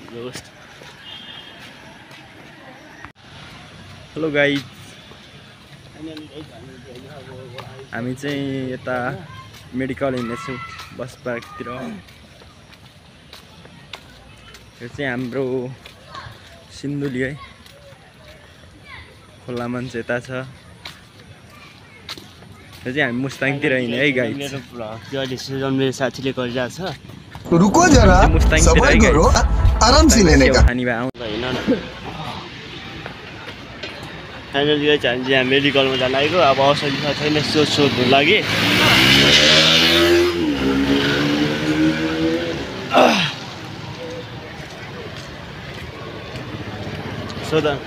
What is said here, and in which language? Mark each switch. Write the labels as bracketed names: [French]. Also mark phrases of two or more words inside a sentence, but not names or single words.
[English] hello guys [Nepali] हामी चाहिँ यता मेडिकल हिँड्दैछौँ बस पार्कतिर यो चाहिँ हाम्रो सिन्धुली है खोला मान्छे यता छ यो चाहिँ हामी मुस्ताङतिर हिँड्ने है गाइस मेरो भ्लग चाहिँ अहिले सिजन मेरो साथीले गरिरहेको छ [Hindi] रुको जरा सबर करो आराम से लेने का [Nepali] होइन फाइनली चाहिँ हामी यहाँ मेडिकलमा जान लागेको अब औषधि छ छैन सोध्नु लागि सोध